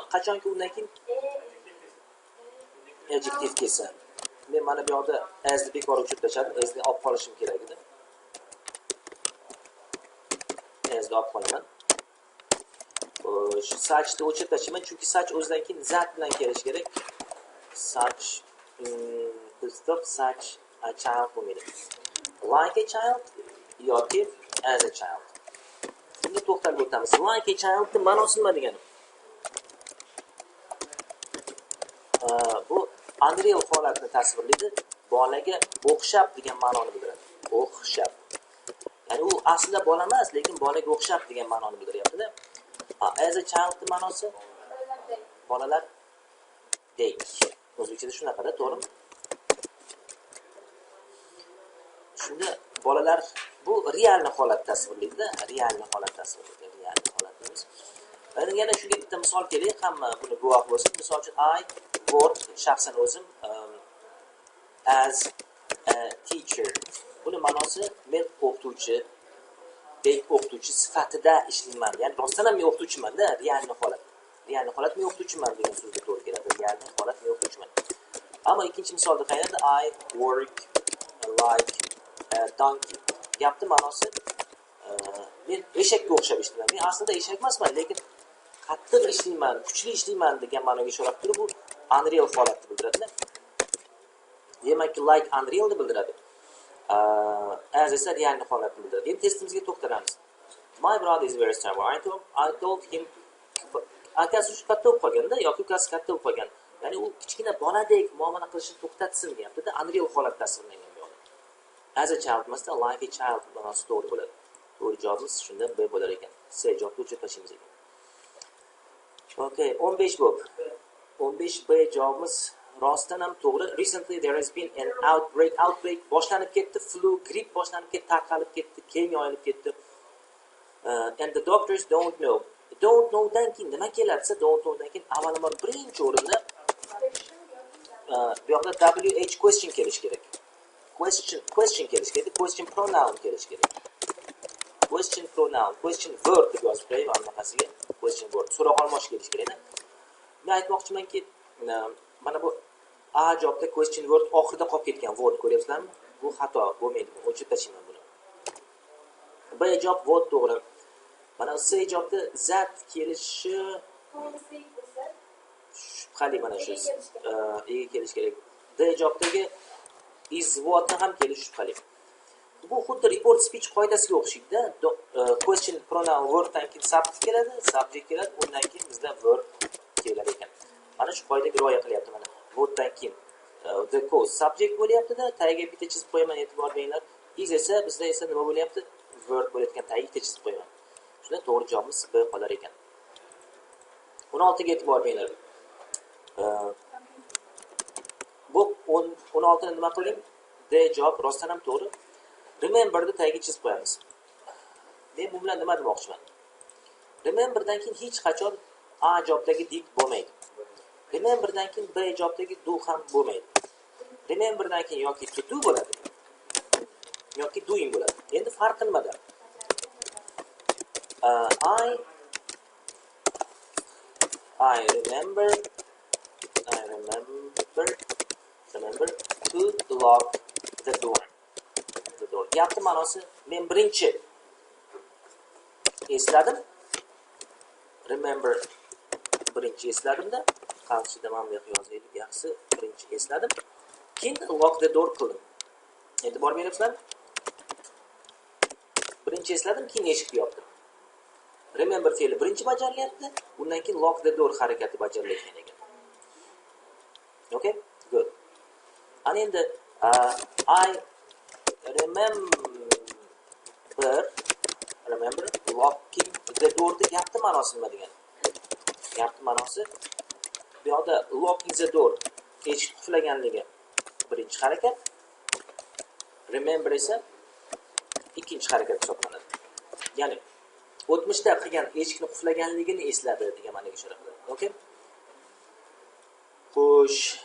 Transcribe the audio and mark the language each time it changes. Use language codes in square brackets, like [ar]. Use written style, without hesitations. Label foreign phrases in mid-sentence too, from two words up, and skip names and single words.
[uz] Qachonki undan keyin adjektiv kelsa. Men mana bu yoqda asni bekor o'chirib tashladim. Asni olib qolishim kerak edi. Asni olib qolaman. Suchni o'chirib tashlayman, chunki such o'zidan keyin zat bilan kelish kerak. [en] Such stop such a child bo'lmaydi. Like a child yoki as a child. [uz] Endi to'xtalib o'tamiz. [en] Like a child [uz] ni ma'nosi nima degani? Bu unreal holatni tasvirlaydi. Bolaga o'xshab degan ma'noni bildiradi. O'xshab. Ya'ni u aslida bola emas, lekin bolaga o'xshab degan ma'noni bildiryapti-da. [en] As a child [uz] ni ma'nosi bolalar dek. O'zbekchada shunaqada, to'g'rimi? Shunda bolalar bu realni holat tasvirlaydi-da, realni holat tasvirlaydi, realni holat deymiz. Endi yana shunga bitta misol kelaylik, hamma buni guvoh bo'lsin. Misol uchun [en] I work [uz] shaxsan o'zim [en] as a teacher. [uz] Buni ma'nosi men o'qituvchi, dek o'qituvchi sifatida ishlayman. Ya'ni rostdan ham men o'qituvchiman-da, realni holat. Realni holat men o'qituvchiman degan so'zga to'g'ri keladi. Realni holat men o'qituvchiman. Ammo ikkinchi misolda qaraydi, [en] I work like donkey. [uz] Gapni ma'nosi men eshakka o'xshab ishlayman. Men aslida eshak emasman, lekin qattiq ishlayman, kuchli ishlayman degan ma'noga ishora qilib turib, bu unreal holatni bildiradi. Demak, [en] like unreal [uz] ni bildiradi. As esa realni holatni bildiradi. Endi testimizga to'xtalamiz. [en] My brother is very stubborn. I told him [uz] akasi shu katta bo'lib qolganda yoki ukasi katta bo'lib qolgan. Ya'ni u kichkina boladek muomala qilishni to'xtatsin deyapti-da, unreal holat tasvirlangan bu yoqda. [en] As a child emasda like a child [uz] ma'nosi to'g'ri bo'ladi. To'g'ri javobimiz shunda B bo'lar ekan. C javobni o'chirib tashlaymiz ekan. Okay, 15 bo'lib. 15 B javobimiz rostdan ham to'g'ri. [en] Recently there has been an outbreak [uz] boshlanib ketdi, flu, gripp boshlanib ketdi, tarqalib ketdi, keng yoyilib ketdi. [en] And the doctors don't know. Don't know [uz] dan keyin nima keladi? [en] Don't know [uz] dan keyin avvalambor birinchi o'rinda bu yoqda [en] WH question [uz] kelish kerak. Question kelish kerak. [en] Question pronoun [uz] kelish kerak. [en] Question pronoun, question verb [uz] deb yozib qo'yib, anaqasiga [en] question verb. [uz] So'roq olmoq kelish kerak-da. Men aytmoqchimanki, mana bu A javobda [en] question word [uz] oxirida qolib ketgan word ko'ryapsizlarmi? Bu xato bo'lmaydi. O'chirib tashlayman buni. B javob word to'g'ri. Mana C javobda zat kelishi shubhali, mana shu ega kelish kerak. D javobdagi [en] is whatni [uz] ham kelishi shubhali. Bu xuddi [en] report speech [uz] qoidasiga o'xshaydi-da. [en] Question pronoun [uz] worddan keyin subject keladi, undan keyin bizda verb keladi ekan. Mana shu qoidaga rioya qilyapti mana. Worddan keyin [en] the cause subject [uz] bo'lyapti-da, tagiga bitta chizib qo'yaman, e'tibor beringlar. Is esa bizda esa nima bo'lyapti? Verb bo'layotgan, tagiga bitta chizib qo'yaman. Shunda to'g'ri javobimiz B qolar ekan. 16 ga e'tibor beringlar. Bu 16 ni nima qiling? D javob rostdan ham to'g'ri. Remember ni tagiga chizib qo'yamiz. Men bu bilan nima demoqchiman? Remember dan keyin hech qachon A javobdagi did bo'lmaydi. Remember dan keyin B javobdagi do ham bo'lmaydi. Remember dan keyin yoki [en] to do [uz] bo'ladi, yoki doing bo'ladi. Endi farqi nimada? [en] I remember to lock the door. [uz] Gapning ma'nosi men birinchi esladim. Remember birinchi esladimda, qarshida mana bu yozaylik, yaxshi birinchi esladim. Keyin [en] lock the door [uz] qildim. E'tibor beryapsizlar? Birinchi esladim, keyin eshikni yopdim. Remember fe'li birinchi bajarilyapti, undan keyin [en] lock the door [uz] harakati bajarilayotgan ekan. [en] Okay? Good. [uz] Ana endi [en] I remember locking the door [uz] de gapning ma'nosi nima degani? Gapning ma'nosi Bu yoqda [en] locking the door, [uz] eshik qulflaganligi birinchi harakat. Remember esa ikkinchi harakat hisoblanadi. Ya'ni o'tmishda qilgan eshikni qulflaganligini esladi degan ma'noga ishora qiladi. Okay? Xo'sh.